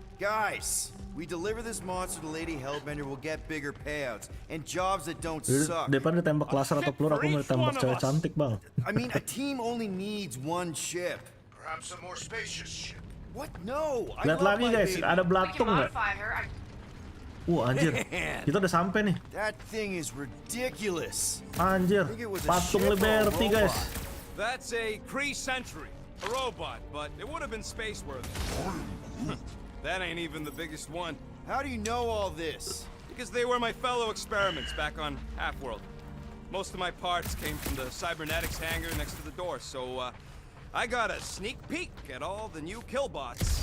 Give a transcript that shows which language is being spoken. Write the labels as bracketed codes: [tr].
[en] Guys, we deliver this monster to Lady Hellbender, we'll get bigger payouts and jobs that don't suck. [id] Daripada ditembak laser atau peluru, aku mau ditembak cewek cantik bang. [en] I mean, a team only needs one ship. Perhaps a more spacious ship. What? No. [id] Lihat lagi guys, ada belatung nggak? Anjir, kita udah sampai nih. [en] That thing is ridiculous. [id] Anjir, patung Liberty guys. [en] That's a Kree Sentry, a robot, but it would have been space-worthy. That ain't even the biggest one. How do you know all this? Because they were my fellow experiments back on Half-World. Most of my parts came from the cybernetics hangar next to the door, so I got a sneak peek at all the new killbots.